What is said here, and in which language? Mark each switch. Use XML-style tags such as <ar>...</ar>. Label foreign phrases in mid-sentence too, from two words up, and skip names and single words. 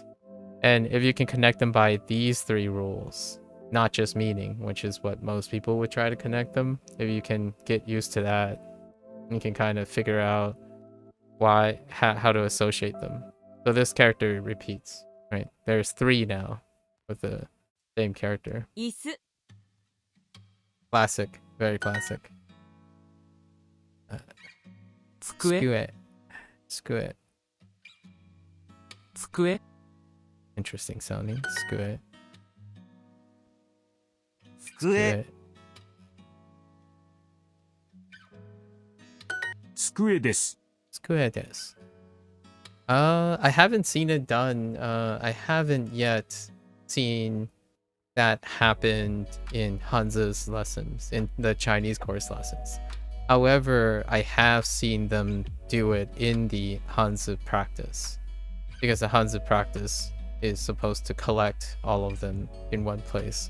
<en>And if you can connect them by these 3 rules, not just meaning, which is what most people would try to connect them, if you can get used to that, you can kind of figure out how to associate them. So this character repeats, right? There's 3 now with the same character.</en> <ja>椅子</ja> <en>Classic, very classic.</en> <ja>机 Skue. 机</ja> <en>Interesting sounding.</en> <ja>Skue. 机机です机です.</ja> <en>I haven't seen it done. I haven't yet seen that happened in Hanzu's lessons, in the Chinese course lessons. However, I have seen them do it in the Hanzu practice, because the Hanzu practice is supposed to collect all of them in one place.</en>